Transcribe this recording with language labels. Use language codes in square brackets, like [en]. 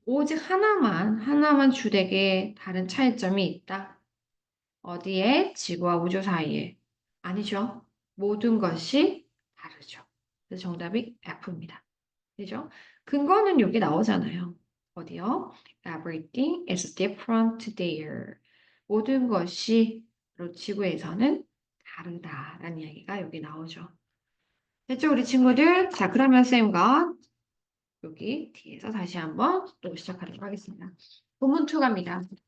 [ko] 오직 하나만 주되게 다른 차이점이 있다. 어디에? 지구와 우주 사이에. 아니죠. 모든 것이 다르죠. 그래서 정답이 F입니다. 그죠? 근거는 여기 나오잖아요. 어디요? [en] Everything is different there. [ko] 모든 것이 바로 지구에서는 다르다라는 이야기가 여기 나오죠. 됐죠, 우리 친구들? 자, 그러면 쌤과 여기 뒤에서 다시 한번 또 시작하도록 하겠습니다. 본문 2 갑니다.